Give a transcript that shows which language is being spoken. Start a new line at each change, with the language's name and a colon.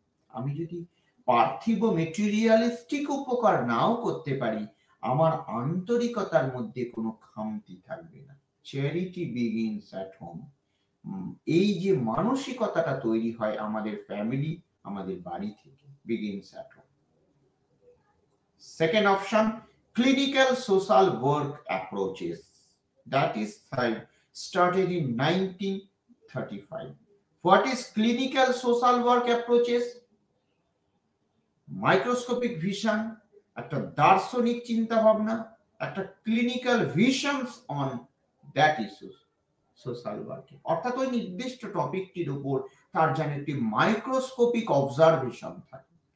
Bangla: আমি যদি পার্থিব মেটেরিয়ালিস্টিক উপকার নাও করতে পারি, আমার আন্তরিকতার মধ্যে কোনো খামতি থাকবে না।
English: Charity begins at home.
Bangla: এই যে মানসিকতাটা তৈরি হয় আমাদের ফ্যামিলি, আমাদের বাড়ি থেকে, begins at home.
English: Second option, clinical social work approaches. That is started in 1935. What is clinical social work approaches? Microscopic vision,
Bangla: একটা দার্শনিক চিন্তা ভাবনা, একটা
English: clinical visions on that issues
Bangla: social ওয়ার্কে, অর্থাৎ ওই নির্দিষ্ট টপিকটির উপর তার যেন একটি মাইক্রোস্কোপিক অবজারভেশন থাকে।